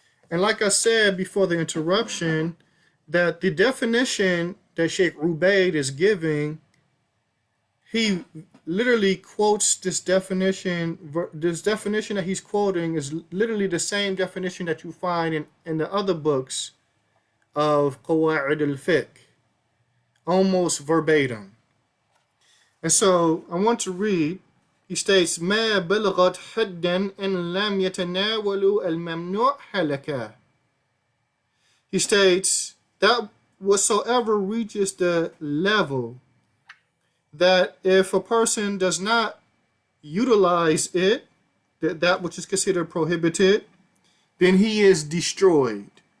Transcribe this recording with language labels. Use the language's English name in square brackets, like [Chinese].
[English] And like I said before the interruption, that the definition that Sheikh Ubaid is giving, he literally quotes this definition. This definition that he's quoting is literally the same definition that you find in the other books of Qawa'id al-Fiqh, almost verbatim. And so I want to read. [Arabic] He states, ما بلغت حدا إن لم يتناولوا الممنوع هلكا. [English] He states that whatsoever reaches the level that if a person does not utilize it, that which is considered prohibited, then he is destroyed.